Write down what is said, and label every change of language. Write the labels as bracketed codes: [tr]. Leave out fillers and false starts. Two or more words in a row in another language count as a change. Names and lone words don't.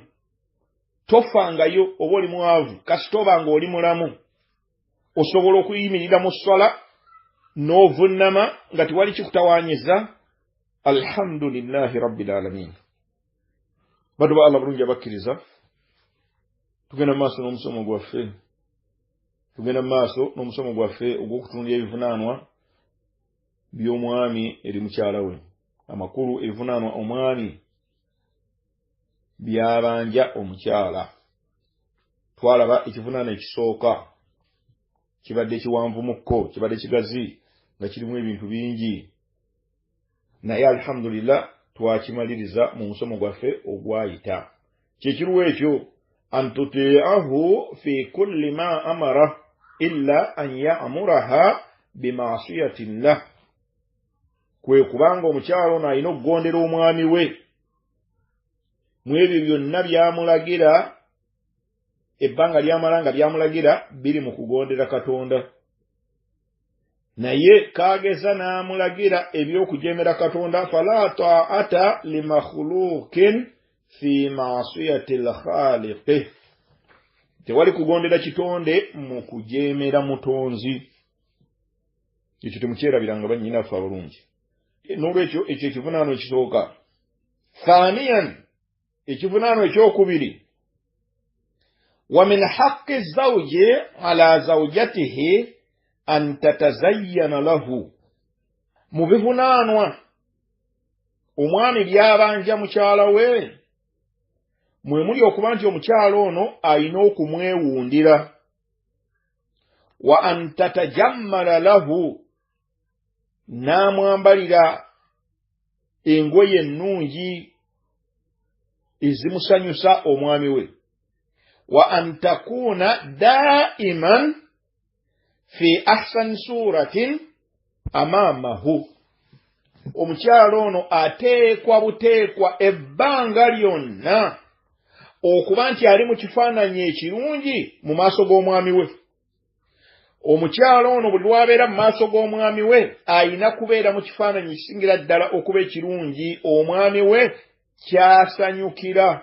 [lg] Tofangayo oba oli mwavu, kasita obanga oli mulamu osobola okuyimirira mu swala n'ovunnama nga tewali kikutawaanyiza. [ar] الحمد لله رب العالمين. [lg] Badu ba Allah bulungi abakkiriza, tugenda maaso n'omusomo gwaffe. Tugenda maaso n'omusomo gwaffe ogw'okutundira ebivunaanwa by'omwami eri mukyala we. Amakulu ebivunaanwa omwami byabanja omukyala. Twalaba ekivunaanwa ekisooka kibadde kiwanvumukko, kibadde kigazi nga kirimu ebintu bingi, naye alhamdulillah twakimaliriza mu musomo gwaffe ogwayita. Kyekiruwa ekyo, [ar] أن تطيعه في كل ما أمر إلا أن يأمرها بمعصية الله. [lg] Kwe kubanga omukyala ono alina okugondera omwami we mu ebyo byonna byamulagira, ebbanga lyamala nga byamulagira biri mu kugondera Katonda. Naye kaageza n'amulagira eby'okujeemera Katonda, [ar] فلا طاعة لمخلوق في معصية الخالق. [lg] Tewali kugondera kitonde mu kujeemera mutonzi. Ekyo temukyerabiranga bannyinaffe abalungi. N'olwekyo ekyo ekivunaano ekisooka. Thaniyan, ekivunaano ekyokubiri, [ar] ومن حق الزوج على زوجته أن تتزين له. [lg] Mu bivunaanwa omwami byabanja mukyala we, mwe muli okuba nti omukyala ono alina okumwewundira. [ar] وأن تتجمل له, [lg] n'amwambalira engoye ennungi ezimusanyusa omwami we. [ar] وأن تكون دائما في أحسن صورة أمامه. [lg] Omukyala ono ateekwa buteekwa ebbanga lyonna okuba nti ali mu kifaananyi ekirungi mu maaso g'omwami we. Omukyala ono buli lwabeera mu maaso g'omwami we ayina kubeera mu kifaananyi kisingira ddala okuba ekirungi, omwami we kyasanyukira.